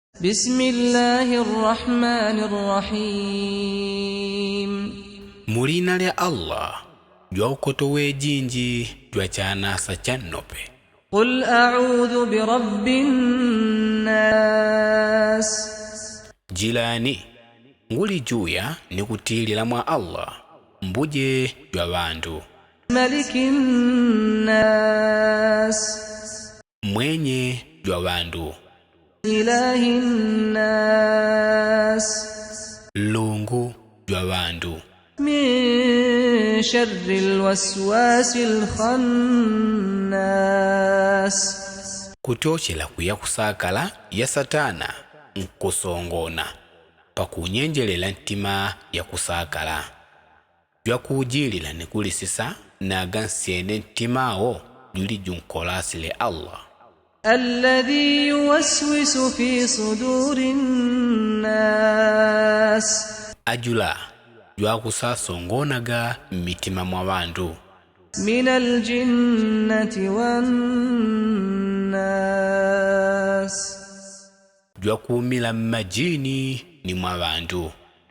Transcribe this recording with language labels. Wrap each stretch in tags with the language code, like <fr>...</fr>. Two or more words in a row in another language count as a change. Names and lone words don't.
<ar>بسم الله الرحمن الرحيم</ar> <yao>Mulina lya Allah jwaukotowe jinji jwachanasa channope.</yao> <ar>قل أعوذ برب الناس</ar> <yao>Jilani nguli juya nikutilila mwa Allah mbuje jwa bandu.</yao> <ar>ملك الناس</ar> <yao>Mwenye jwa bandu.</yao> <ar>إله الناس</ar> <yao>Lungu jwa bandu.</yao> <ar>من شر الوسواس الخناس</ar> <yao>Kuchochela kuya kusakala ya satana nkusongona pakunyenjelela ntima ya kusakala jwakujilila nikulisisa nagansyene ntimao juli junkolasile Allah</yao> <ar>الذي يوسوس في صدور الناس</ar> <yao>ajula jwakusasongonaga mitima mwa bandu</yao> <ar>من الجنة والناس</ar> <yao>jwakumila majini ni mwa bandu</yao>